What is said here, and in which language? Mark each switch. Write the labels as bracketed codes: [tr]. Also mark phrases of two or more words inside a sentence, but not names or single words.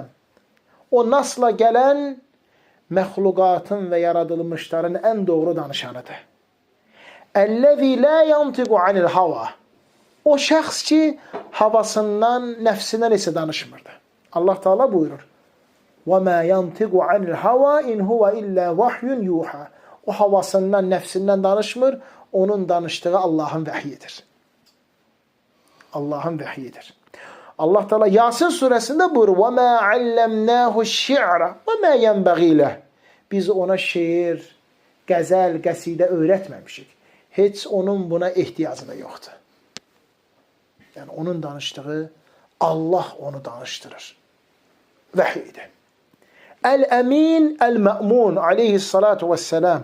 [az] O nasla gələn məxluqatın və yaradılmışların ən doğru danışanıdır. [ar] الذي لا ينطق عن الهوى. [az] O şəxs ki, havasından, nəfsindən isə danışmırdı. Allah Teala buyurur. [ar] وَمَا يَنْتِقُ عَنِ الْهَوَا اِنْ هُوَ إِلَّا وَحْيٌ يُوحَى. [az] O havasından, nəfsindən danışmır. Onun danıştığı Allah'ın vəhyidir. Allah'ın vəhyidir. Allah Teala Yasin suresinde buyurur. [ar] وَمَا عَلَّمْنَاهُ الشِّعْرَ وَمَا يَنْبَغِي لَهُ. [az] Biz ona şiir, qəzəl, qəsidə öyrətməmişik. Heç onun buna ehtiyacı da yoxdur. Yəni onun danıştığı Allah onu danıştırır. Vəhiydir. [ar] الأمين المأمون عليه الصلاة والسلام.